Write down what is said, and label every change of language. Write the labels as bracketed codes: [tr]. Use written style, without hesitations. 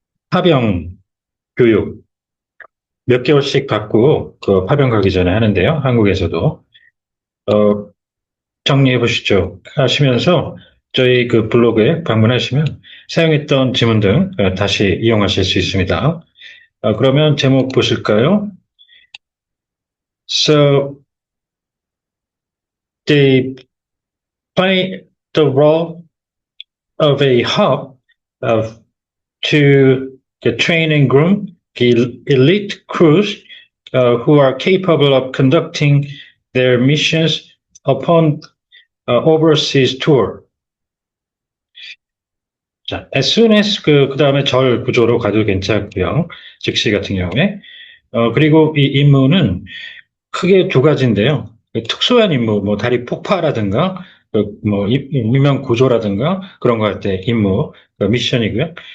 [ko] 파병 교육 몇 개월씩 받고 그 파병 가기 전에 하는데요. 한국에서도 어, 정리해 보시죠. 하시면서 저희 그 블로그에 방문하시면 사용했던 지문 등 다시 이용하실 수 있습니다. 그러면 제목 보실까요? [en] So they play the role of a hub of to the train and groom the elite crews who are capable of conducting their missions upon overseas tour. [ko] 자, [en] as soon as [ko] 그 다음에 절 구조로 가도 괜찮고요. 즉시 같은 경우에. 그리고 이 임무는 크게 두 가지인데요. 특수한 임무, 뭐 다리 폭파라든가, 뭐 유명 구조라든가 그런 거 할 때 임무, 미션이고요.